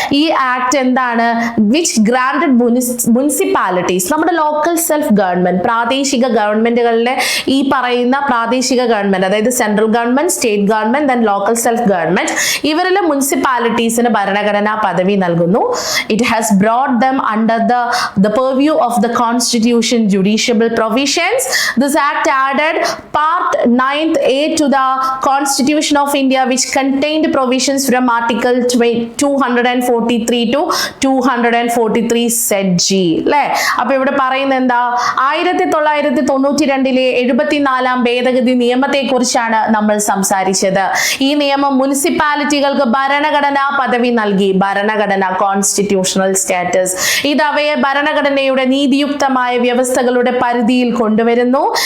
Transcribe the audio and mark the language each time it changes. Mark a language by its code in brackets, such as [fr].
[ml] ഈ ആക്ട് എന്താണ്? [en] Which granted municipalities, [ml] നമ്മുടെ ലോക്കൽ സെൽഫ് ഗവൺമെന്റ്, പ്രാദേശിക ഗവൺമെന്റുകളിലെ ഈ പറയുന്ന പ്രാദേശിക ഗവൺമെന്റ്, അതായത് central government, state government and local self government, ഇവരിലെ മുനിസിപ്പാലിറ്റീസിന് ഭരണഘടനാ പദവി നൽകുന്നു. [en] It has brought them under the purview of the constitution judiciable provisions. This act added part 9th A to the Constitution of India, which contained provisions from Article 243 to 243 set G. [ml] അല്ലേ? അപ്പൊ ഇവിടെ പറയുന്നത് എന്താ? 1992 74ാം ഭേദഗതി നിയമത്തെ കുറിച്ചാണ് നമ്മൾ സംസാരിച്ചത്. ഈ നിയമം മുനിസിപ്പാലിറ്റികൾക്ക് ഭരണഘടനാ പദവി നൽകി. ഭരണഘടന, കോൺസ്റ്റിറ്റ്യൂഷണൽ സ്റ്റാറ്റസ്. ഇത് അവയെ ഭരണഘടനയുടെ നീതിയുക്തമായ വ്യവസ്ഥകളുടെ പരിധിയിൽ കൊണ്ടുവരുന്നു.